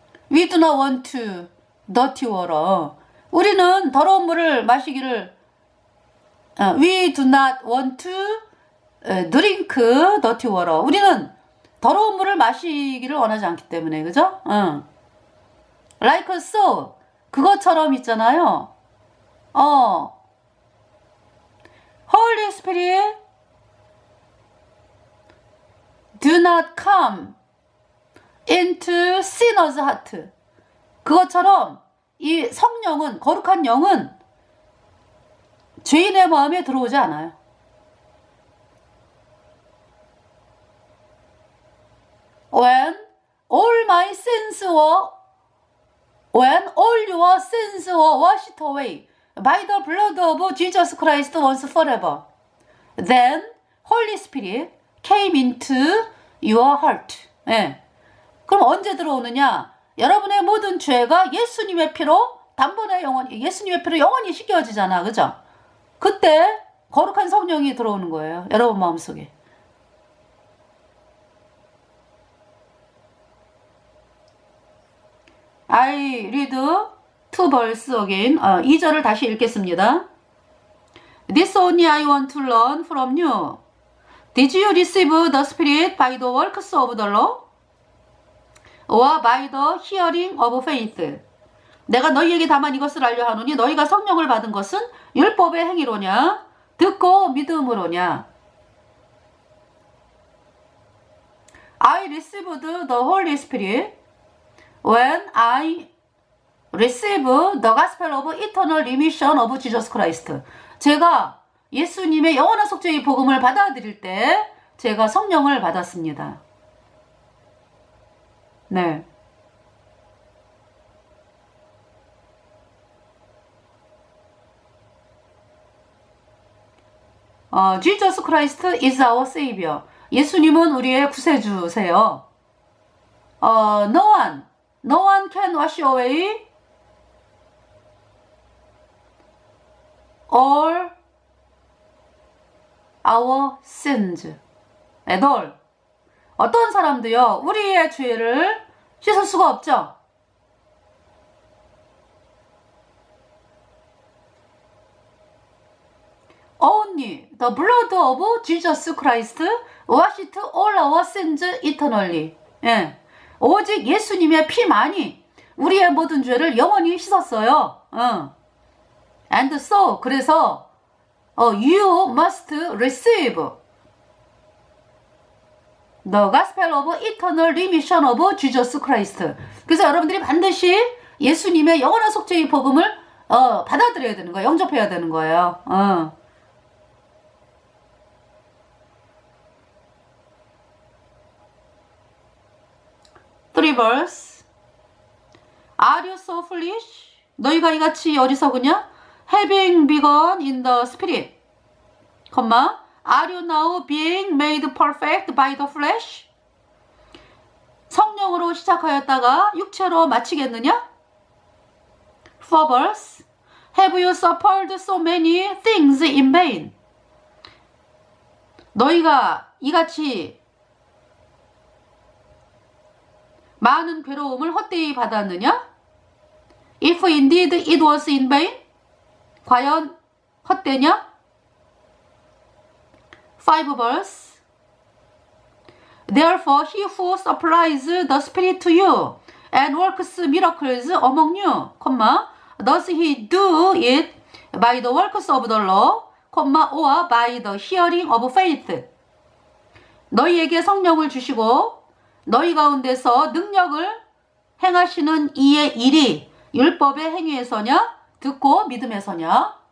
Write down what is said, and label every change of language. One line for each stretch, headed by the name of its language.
English: We do not want to dirty water.
Korean: 우리는 더러운 물을 마시기를
English: We do not want to drink dirty water.
Korean: 우리는 더러운 물을 마시기를 원하지 않기 때문에, 그죠?
English: Like so.
Korean: 그것처럼 있잖아요.
English: Holy Spirit do not come into sinner's heart.
Korean: 그것처럼 이 성령은, 거룩한 영은 죄인의 마음에 들어오지 않아요.
English: When all sins were when all your sins were washed away by the blood of Jesus Christ once forever. Then Holy Spirit came into your heart.
Korean: 예. 그럼 언제 들어오느냐? 여러분의 모든 죄가 예수님의 피로 단번에 영원히, 예수님의 피로 영원히 씻겨지잖아. 그죠? 그때 거룩한 성령이 들어오는 거예요. 여러분 마음속에.
English: I read two verse again.
Korean: 2절을 다시 읽겠습니다.
English: This only I want to learn from you. Did you receive the Spirit by the works of the law? or by the hearing of faith?
Korean: 내가 너희에게 다만 이것을 알려 하노니 너희가 성령을 받은 것은 율법의 행위로냐 듣고 믿음으로냐.
English: I received the Holy Spirit when I received the gospel of eternal remission of Jesus Christ.
Korean: 제가 예수님의 영원한 속죄의 복음을 받아들일 때 제가 성령을 받았습니다. 네.
English: Jesus Christ is our Savior.
Korean: 예수님은 우리의 구세주세요.
English: No one can wash away all our sins at all.
Korean: 어떤 사람도요, 우리의 죄를 씻을 수가 없죠.
English: Only the blood of Jesus Christ washed all our sins eternally.
Korean: 예. 오직 예수님의 피만이 우리의 모든 죄를 영원히 씻었어요.
English: And so,
Korean: 그래서
English: you must receive the gospel of eternal remission of Jesus Christ.
Korean: 그래서 여러분들이 반드시 예수님의 영원한 속죄의 복음을 받아들여야 되는 거예요. 영접해야 되는 거예요.
English: 3 verse. Are you so foolish?
Korean: 너희가 이같이 어리석으냐?
English: Having begun in the spirit, are you now being made perfect by the flesh?
Korean: 성령으로 시작하였다가 육체로 마치겠느냐?
English: 4 verse. Have you suffered so many things in vain?
Korean: 너희가 이같이 많은 괴로움을 헛되이 받았느냐?
English: If indeed it was in vain,
Korean: 과연 헛되냐?
English: 5 verse. Therefore he who supplies the Spirit to you and works miracles among you, does he do it by the works of the law, or by the hearing of faith?
Korean: 너희에게 성령을 주시고 너희 가운데서 능력을 행하시는 이의 일이 율법의 행위에서냐 듣고 믿음에서냐.